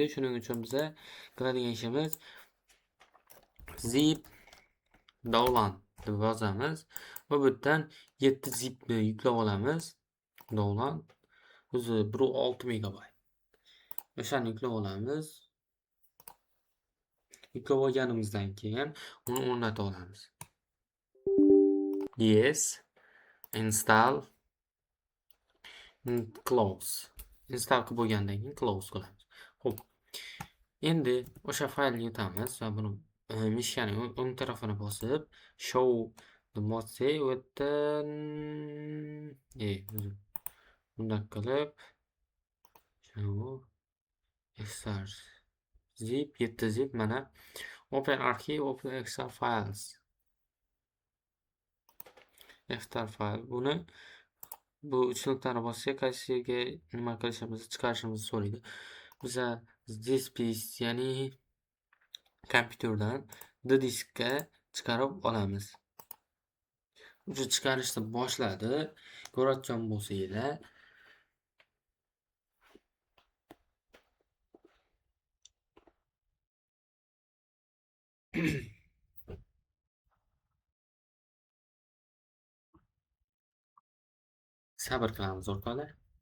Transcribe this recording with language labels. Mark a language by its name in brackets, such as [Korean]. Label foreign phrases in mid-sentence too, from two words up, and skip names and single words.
[Uzbek] Shuning uchun biza qiladigan ishimiz [English] zip download [Uzbek] deb yozamiz va bu yerdan 7 zipni yuklab olamiz. Download o'zi 1.6 megabayt. O'shani yuklab olamiz. Yuklab olganimizdan keyin uni o'rnatib olamiz. [English] Yes, install, close. [Uzbek] Install qilib bo'lgandan keyin close qilamiz. Xo'p. Endi o'sha faylni yutamiz va buni mishkaning o'ng tarafini bosib, show deb bossak, u yerdan bunday qilib [English] show extras zip 7 zip [Uzbek] mana [English] open archive, open extra files. Extra file. [Uzbek] Buni bu uch nuqtani bossak, qaysiga nima qilishimizni chiqarishimizni so'raydi. Biza [English] this piece, [Uzbek] ya'ni kompyuterdan D diskka chiqarib olamiz. O'sha chiqarishni boshladi. Ko'rayotgan bo'lsanglar, sabr qilamiz o'rtoqlar.